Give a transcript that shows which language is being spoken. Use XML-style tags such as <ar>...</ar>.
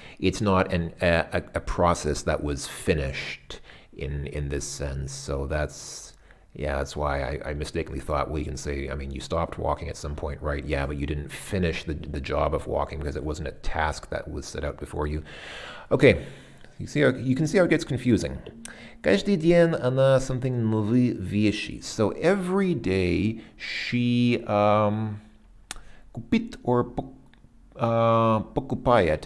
<en>It's not a process that was finished in this sense. So that's why I mistakenly thought, well, you can say, I mean, you stopped walking at some point, right? Yeah, but you didn't finish the job of walking because it wasn't a task that was set out before you. Okay. You can see how it gets confusing.</en> <ru>Каждый день она something новые вещи.</ru> <en>So every day she купит or покупает.</en>